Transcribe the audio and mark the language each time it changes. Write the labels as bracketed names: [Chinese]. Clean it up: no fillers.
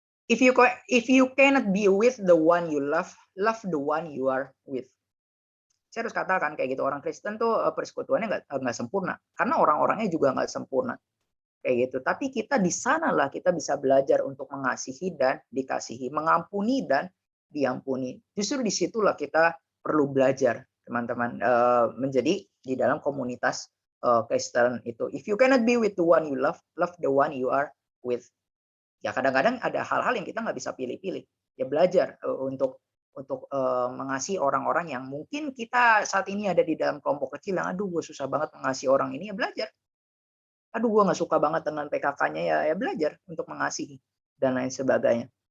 [English] If you cannot be with the one you love the one you are with. [Indonesian] Saya harus katakan kayak gitu, orang Kristen tuh persekutuannya nggak sempurna karena orang-orangnya juga nggak sempurna. kayak gitu. Tapi kita di sanalah kita bisa belajar untuk mengasihi dan dikasihi, mengampuni dan diampuni. Justru disitulah kita perlu belajar, teman-teman, menjadi di dalam komunitas Kristen itu. [English] If you cannot be with the one you love, love the one you are with. [Indonesian] Ya kadang-kadang ada hal-hal yang kita nggak bisa pilih-pilih. Ya belajar untuk mengasihi orang-orang yang mungkin kita saat ini ada di dalam kelompok kecil yang aduh gue susah banget mengasihi orang ini, ya belajar. Aduh gue nggak suka banget dengan PKK-nya, ya belajar untuk mengasihi dan lain sebagainya.